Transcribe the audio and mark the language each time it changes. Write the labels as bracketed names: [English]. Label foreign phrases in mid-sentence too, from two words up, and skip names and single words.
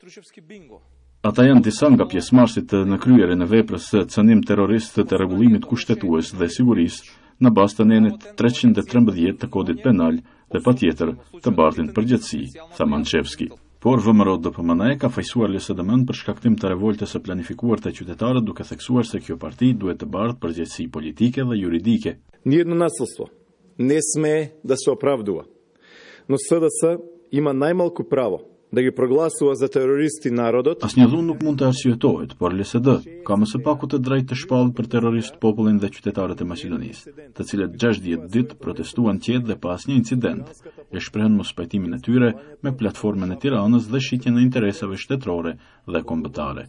[Albanian] Ata janë disa nga pjesëmarrësit në kryerjen e veprës së cënim terrorist të rregullimit kushtetues dhe sigurisë në bazë të nenit 313 të kodit penal dhe patjetër të bardhin përgjegjësi, tha Manchevski. Por VMRO DPMN ka fajsuar LSDM-n për shkaktim të revoltës së planifikuar të qytetarët, duke theksuar se kjo parti duhet të bardhë përgjegjësi politike dhe juridike. [Macedonian] Ниедно насилство не смее да се оправдува, но СДС има најмалку право да ги прогласува за терористи народот. [Albanian] Asnjë dhunë nuk mund të arsyetohet, por LSD ka më së paku të drejtë të shpallë për terrorist popullin dhe qytetarët e Maqedonisë, të cilët 60 ditë protestuan qetë dhe pa asnjë incident, e shprehen mos pajtimin e tyre me platformën e Tiranës dhe shitjen e interesave shtetërore dhe kombëtare.